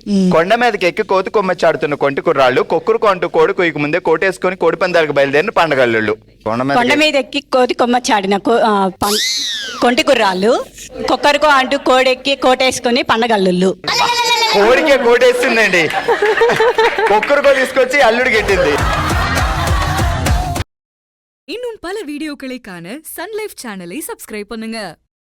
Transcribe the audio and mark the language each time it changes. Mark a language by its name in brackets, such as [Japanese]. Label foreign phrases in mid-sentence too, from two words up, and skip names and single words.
[Telugu] కొండ మీదకి ఎక్కి కోతి కొమ్మచ్చాడుతున్న కొంటి కుర్రాళ్ళు కొక్కురు కొంటూ కోడి కొయ్యకు ముందే కోటేసుకొని కోడి పందాలకు బయలుదేరిన పండగళ్ళు. కొండ మీద ఎక్కి కోతి కొమ్మచ్చాడిన కొంటి కుర్రాళ్ళు కుక్కరుకో అంటూ కోడెక్కి కోటేసుకొని పండగల్లుళ్ళు. కోడికే కోటేస్తుందండి, కొక్కురుకో తీసుకొచ్చి అల్లుడు గెట్టింది. [Tamil] இன்னும் பல வீடியோக்களை காண சன் லைஃப் [English] channel subscribe [Tamil] பண்ணுங்க.